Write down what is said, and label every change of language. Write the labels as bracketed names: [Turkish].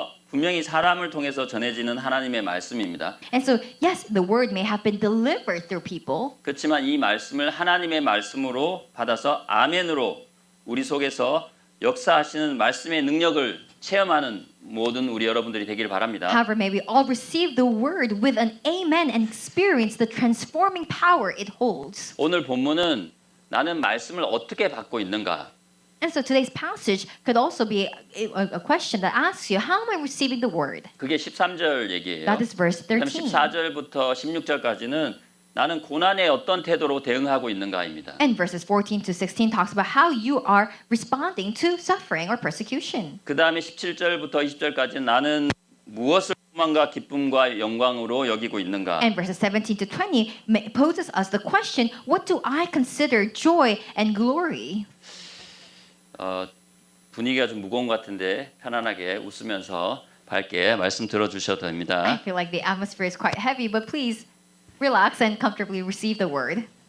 [Korean] 분명히 사람을 통해서 전해지는 하나님의 말씀입니다. [English] And so, yes, the word may have been delivered through people. [Korean] 그렇지만 이 말씀을 하나님의 말씀으로 받아서 아멘으로 우리 속에서 역사하시는 말씀의 능력을 체험하는 모든 우리 여러분들이 되길 바랍니다. [English] However, may we all receive the word with an amen and experience the transforming power it holds. [Korean] 오늘 본문은 나는 말씀을 어떻게 받고 있는가? [English] And so today's passage could also be a question that asks you, how am I receiving the word? [Korean] 그게 13절 얘기예요. [English] That is verse [Korean] 그다음 [English] 13. [Korean] 14절부터 16절까지는 나는 고난에 어떤 태도로 대응하고 있는가입니다. [English] And verses 14 to 16 talks about how you are responding to suffering or persecution. [Korean] 그다음에 17절부터 20절까지는 나는 무엇을 소망과 기쁨과 영광으로 여기고 있는가? [English] And verses 17 to 20 poses us the question, what do I consider joy and glory? [Korean] 분위기가 좀 무거운 것 같은데 편안하게 웃으면서 밝게 말씀 들어주셔도 [English] I [Korean] 됩니다. [English] feel like the atmosphere is quite heavy, but please relax and comfortably receive the word.